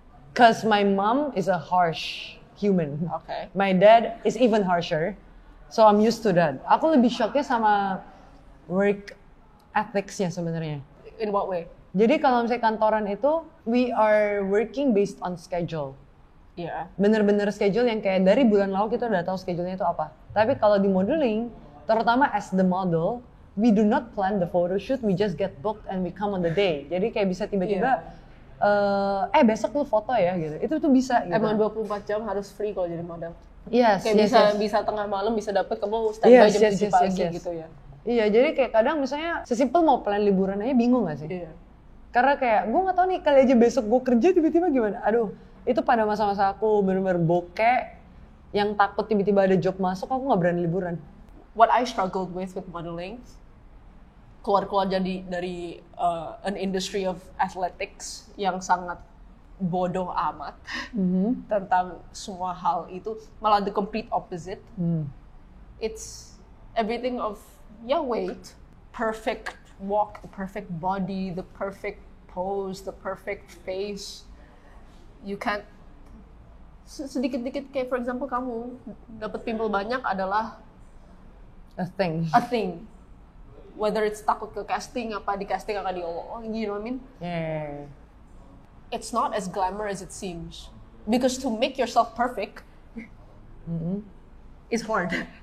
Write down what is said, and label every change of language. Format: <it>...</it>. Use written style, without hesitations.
<en>Cause my mom is a harsh human. Okay. My dad is even harsher. So I'm used to that.</en> <id>Aku lebih shocknya sama work ethics-nya sebenarnya.</id> <en>In what way?</en> <id>Jadi kalau misalnya kantoran itu,</id> <en>we are working based on schedule.</en> <id>Iya. Bener-bener schedule yang kayak dari bulan lalu kita udah tahu schedule-nya itu apa. Tapi kalau di modeling, terutama</id> <en>as the model, we do not plan the photo shoot, we just get booked and we come on the day.</en> <id>Jadi kayak bisa tiba-tiba, besok lu foto ya gitu. Itu tuh bisa gitu. Emang 24 jam harus free kalau jadi model.</id> <en>Yes,</en> <id>Kayak bisa tengah malam bisa dapet kamu standby jam 7 pagi gitu ya. Iya, jadi kayak kadang misalnya sesimpel mau plan liburan aja bingung gak sih? Iya. Karena kayak gue gak tahu nih kali aja besok gue kerja tiba-tiba gimana. Aduh, itu pada masa-masa aku bener-bener bokeh yang takut tiba-tiba ada job masuk, aku gak berani liburan.</id> <en>What I struggled with modeling,</en> <id>keluar dari</id> <en>an industry of athletics</en> <id>yang sangat bodoh amat tentang semua hal itu, malah</id> <en>the complete opposite. It's everything of weight, perfect walk, the perfect body, the perfect pose, the perfect face. You can't</en> <id>sedikit-dikit kayak</id> <en>for example</en> <id>kamu dapat pimple banyak adalah</id> <en>A thing. Whether it's</en> <id>takut ke casting, apa di casting akan</id> <en>you know what I mean? Yeah. It's not as glamour as it seems. Because to make yourself perfect is hard.</en>